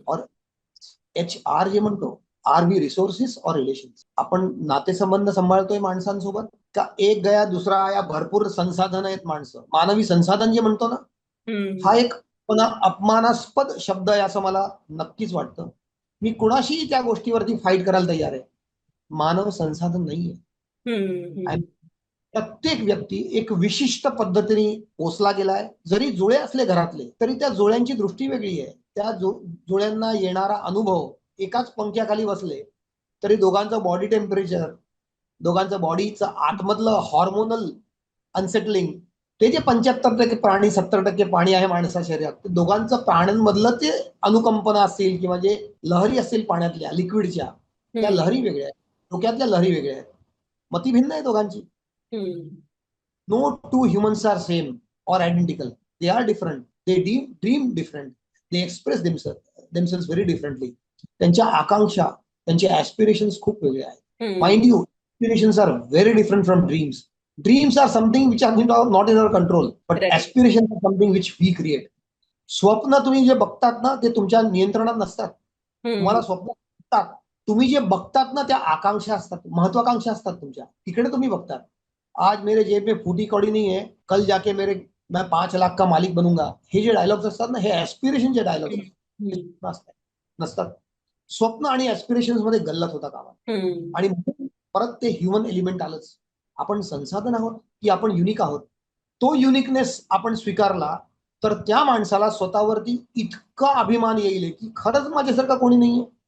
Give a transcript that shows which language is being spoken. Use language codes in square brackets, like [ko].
[en] और HR [mr] जे म्हणतो, [en] Are we resources और relations. [mr] आपण नातेसंबंध सांभाळतोय माणसांसोबत का [hi] एक गया दुसरा आया, [mr] भरपूर संसाधन आहेत माणसं, मानवी संसाधन जे म्हणतो ना, हम्म, हा एक पुन्हा अपमानास्पद शब्द आहे असं मला नक्कीच वाटतं. मी कुणाशीही त्या गोष्टीवरती फाईट करायला तयार आहे. मानव संसाधन नाहीये. हम्म, आणि हम्म. प्रत्येक व्यक्ती एक विशिष्ट पद्धतीने पोचला गेलाय. जरी जुळे असले घरातले, तरी त्या जुळ्यांची दृष्टी वेगळी आहे. त्या जुळ्यांना येणारा अनुभव, एकाच पंख्याखाली बसले तरी दोघांचं बॉडी टेम्परेचर, दोघांचं बॉडीचं आतमधलं हॉर्मोनल अनसेटलिंग. ते जे 75% प्राणी 70% पाणी आहे माणसा शरीरात, ते दोघांचं प्राण्यांमधलं ते अनुकंपना असतील किंवा जे लहरी असतील पाण्यातल्या लिक्विडच्या, त्या लहरी वेगळ्या आहेत, डोक्यातल्या लहरी वेगळ्या आहेत, मती भिन्न आहे दोघांची. [en] No two humans are same or identical. They are different. They dream different. They express themselves very differently. [mr] त्यांच्या आकांक्षा, त्यांचे ऍस्पिरेशन्स खूप वेगळे आहेत. [en] Mind you, aspirations are very different from dreams. Dreams are something which are not in our control, but Right. Aspirations are something which we create. [mr] स्वप्न तुम्ही जे बघतात ना, ते तुमच्या नियंत्रणात नसतात. तुम्हाला स्वप्न बघतात, तुम्ही जे बघतात ना, त्या आकांक्षा असतात, महत्वाकांक्षा असतात तुमच्या, तिकडे तुम्ही बघतात. [hi] आज मेरे जेब में फूटी कौड़ी नहीं है, कल जाके मैं 5 लाख का मालिक बनूंगा, [mr] हे जे डायलॉग्स असतात ना, हे ऍस्पिरेशनचे डायलॉग्स नसतात. स्वप्न आणि ऍस्पिरेशन्स मध्ये गल्लत होता कामा. आणि परत ते ह्युमन एलिमेंट आलंच. आपण संसाधन आहोत की आपण युनिक आहोत. तो युनिकनेस आपण स्वीकारला तर त्या माणसाला स्वतःवरती इतका अभिमान येईल की खरंच माझ्यासारखं कोणी नाहीये.